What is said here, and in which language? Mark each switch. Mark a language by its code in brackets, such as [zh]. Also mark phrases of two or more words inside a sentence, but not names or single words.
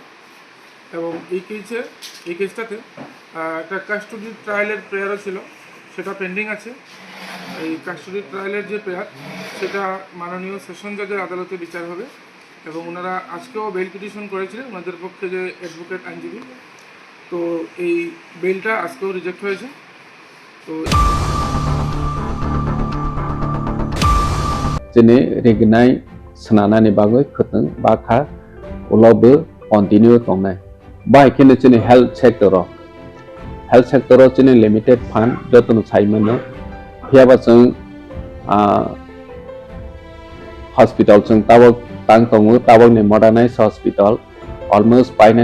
[bn] এবং এই কেসটাতে একটা [en] custody trial prayer [bn] ছিল, সেটা পেন্ডিং আছে। এই [en] custody trial [bn] যে প্রেয়ার সেটা মাননীয় সেশন জজের আদালতে বিচার হবে, এবং ওনারা আজকেও [en] bail petition [bn] করেছিলেন ওনাদের পক্ষে যে অ্যাডভোকেট আইনজীবী। তো এই বেলটা আজকেও রিজেক্ট হয়েছে। তো [trp] Jene regnai senana ni bagoi khuteng bakha ulobe continue tongnai bai kene jene [en] health sector [trp] jene [en] limited fund [trp] jotun saimano hiaba jeng hospital jeng tabok tang tongo tabok ni [en] modernized hospital almost [trp] paina ni